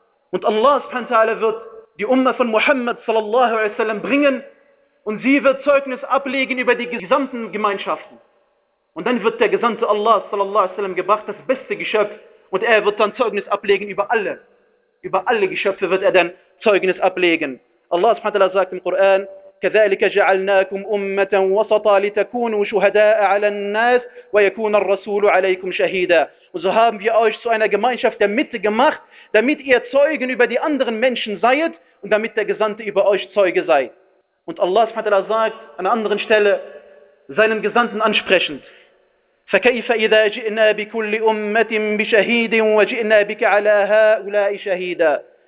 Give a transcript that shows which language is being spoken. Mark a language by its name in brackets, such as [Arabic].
[German] Und Allah subhanahu wa ta'ala wird die Umma von Muhammad sallallahu alaihi wasallam bringen und sie wird Zeugnis ablegen über die gesamten Gemeinschaften. Und dann wird der Gesandte Allah sallallahu alaihi wasallam gebracht, das beste Geschöpf, und er wird dann Zeugnis ablegen über alle. Über alle Geschöpfe wird er dann Zeugnis ablegen. Allah subhanahu wa ta'ala sagt im Koran: [Arabic] كذلك جعلناكم أمة وسطا لتكونوا شهداء على الناس ويكون الرسول عليكم شهيدا. [German] Und so haben wir euch zu einer Gemeinschaft der Mitte gemacht, damit ihr Zeugen über die anderen Menschen seid und damit der Gesandte über euch Zeuge sei. Und Allah subhanahu wa ta'ala sagt an anderen Stelle seinen Gesandten ansprechend: [Arabic] فكيف إذا جئنا بكل أمة بشهيد وجئنا بك على هؤلاء شهيدا.